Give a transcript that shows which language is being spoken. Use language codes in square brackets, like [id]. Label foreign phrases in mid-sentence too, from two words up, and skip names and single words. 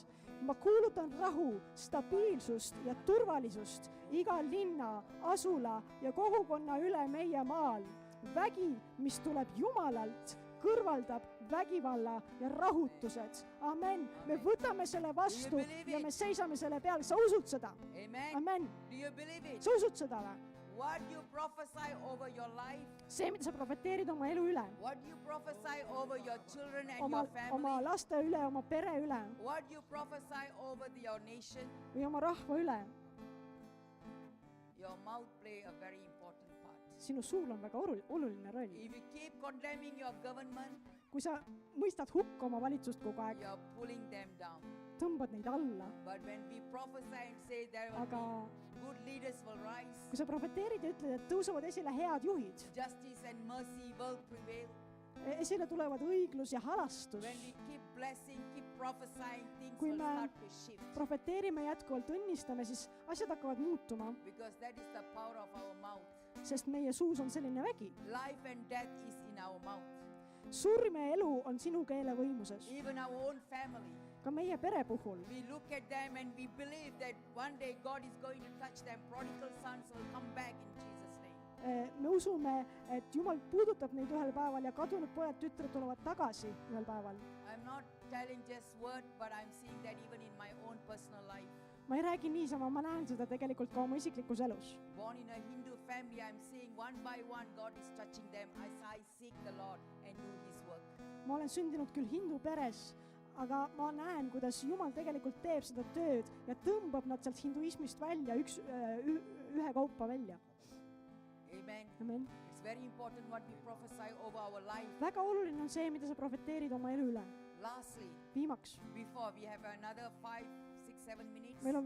[et] Ma kuulutan rahu, stabiilsust ja turvalisust iga linna, asula ja kogukonna üle meie maal. Vägi, mis tuleb Jumalalt, kõrvaldab vägivalla ja rahutused. Amen. Me võtame selle vastu ja me seisame selle peal. Sa usud seda? Amen. Sa usud seda või? [en] What you prophesy over your life? [et] See, mida sa profeteerid oma elu üle. [en] What you prophesy over your children and [et] Oma [en] your family? [et] laste üle, oma pere üle [en] What you prophesy over your nation? [et] või oma rahva üle. [en] Your mouth play a very important part. [et] Sinu suul on väga oluline roll. [en] If you keep condemning your government, [et] Kui sa mõistad hukka oma valitsust kogu aeg, [en] you are pulling them down. [et] tõmbad neid alla. [en] But when we prophesy and say there will [et] Aga [en] be good leaders will rise, [et] kui sa profeteerid ja ütled, et tõusevad esile head juhid, [en] justice and mercy will prevail. [et] esile tulevad õiglus ja halastus. [en] When we keep blessing, keep prophesying, things [et] Kui [en] will [et] me [en] start to shift. [et] Profeteerime jätkuvalt, õnnistame, siis asjad hakkavad muutuma, [en] Because that is the power of our mouth. [et] sest meie suus on selline vägi. [en] Life and death is in our mouth. [et] Surm ja elu on sinu keele võimuses. [en] Even our own family. [et] Ka meie pere puhul. [en] We look at them and we believe that one day God is going to touch them. Prodigal sons will come back in Jesus' name. [et] Me usume, et Jumal puudutab neid ühel päeval ja kadunud pojad, tütred tulevad tagasi ühel päeval. [en] I'm not telling just word, but I'm seeing that even in my own personal life. [et] Ma ei räägi niisama, ma näen seda tegelikult ka oma isiklikus elus. [en] Born in a Hindu family, I'm seeing one by one God is touching them as I seek the Lord and do His work. [et] Ma olen sündinud küll hindu peres, aga ma näen, kuidas Jumal tegelikult teeb seda tööd ja tõmbab nad sealt hinduismist välja, ühe kaupa välja. Amen. Amen. [en] It's very important what we prophesy over our life. [et] Väga oluline on see, mida sa profeteerid oma elu üle. [en] Lastly, [et] Viimaks. [en] before we have another 5, 6, 7 minutes. [et] Meil on